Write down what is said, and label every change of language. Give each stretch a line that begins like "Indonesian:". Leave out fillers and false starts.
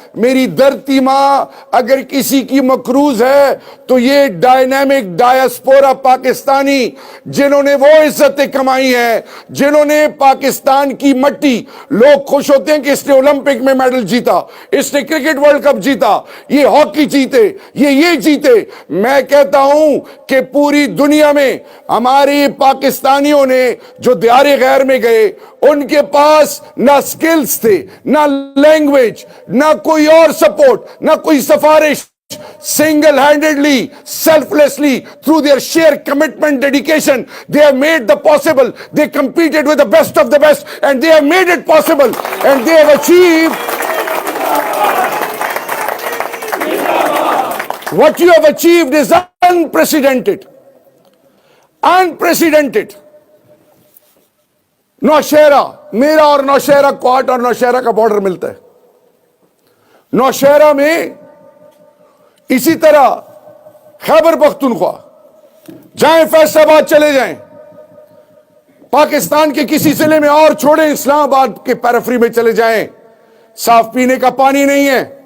Urdu: میری دھرتی ماں اگر کسی کی مقروض ہے تو یہ ڈائنامک ڈایاسپورا پاکستانی جنہوں نے وہ عزتیں کمائی ہیں, جنہوں نے پاکستان کی مٹی, لوگ خوش ہوتے ہیں کہ اس نے اولمپک میں میڈل جیتا, اس نے کرکٹ ورلڈ کپ جیتا, یہ ہاکی جیتے, یہ جیتے. میں کہتا ہوں کہ پوری دنیا میں ہمارے پاکستانیوں نے جو دیار غیر میں گئے, ان کے پاس نہ سکلز تھے, نہ لینگویج, نہ کوئی اور سپورٹ, نہ کوئی سفارش.
English: Single handedly, selflessly, through their sheer commitment, dedication, they have made the possible. They competed with the best of the best and they have made it possible, and they have achieved what you have achieved is unprecedented. Unprecedented.
Urdu: Nowshera, میرا اور نوشہرہ کوٹ اور نوشہرہ کا border ملتا ہے. نوشہرہ میں اسی طرح خیبر پختونخوا, جائیں فیصل آباد چلے جائیں, پاکستان کے کسی ضلع میں اور چھوڑیں, اسلام آباد کے پیرفری میں چلے جائیں, صاف پینے کا پانی نہیں ہے.